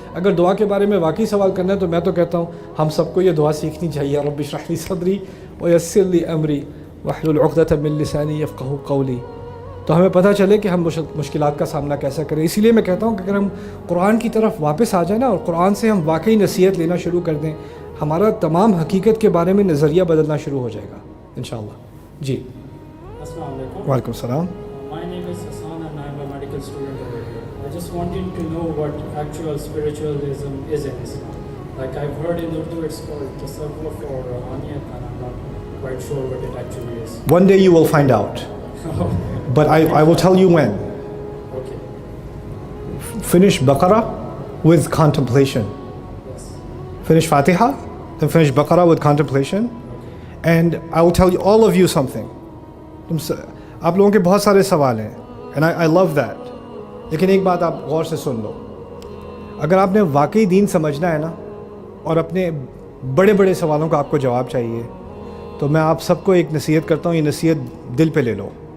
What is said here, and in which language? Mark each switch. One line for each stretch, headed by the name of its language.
Urdu: اگر دعا کے بارے میں واقعی سوال کرنا ہے تو میں تو کہتا ہوں ہم سب کو یہ دعا سیکھنی چاہیے,
Arabic: رب اشرح لی صدری ویسر لی امری واحلل عقدۃ من لسانی یفقہوا قولی.
Urdu: تو ہمیں پتہ چلے کہ ہم مشکلات کا سامنا کیسا کریں. اسی لیے میں کہتا ہوں کہ اگر ہم قرآن کی طرف واپس آ جائیں نا اور قرآن سے ہم واقعی نصیحت لینا شروع کر دیں, ہمارا تمام حقیقت کے بارے میں نظریہ بدلنا شروع ہو جائے گا انشاءاللہ. جی السلام علیکم. وعلیکم السلام.
English: My name is Hassan and I am a medical student over here. I just wanted to know what actual spiritualism is in Islam. Like I've heard in Urdu it's called tasawwuf or ruhaniyat, and I'm not quite sure what it actually is. One day you will find out. But I will tell you when. Okay. Finish Baqarah with contemplation. Yes. Finish Fatiha, then finish Baqarah with contemplation. Okay. And I will tell all of you something.
Urdu: آپ لوگوں کے بہت سارے سوال ہیں
English: and I love that,
Urdu: لیکن ایک بات آپ غور سے سن لو. اگر آپ نے واقعی دین سمجھنا ہے نا, اور اپنے بڑے بڑے سوالوں کا آپ کو جواب چاہیے, تو میں آپ سب کو ایک نصیحت کرتا ہوں, یہ نصیحت دل پہ لے لو.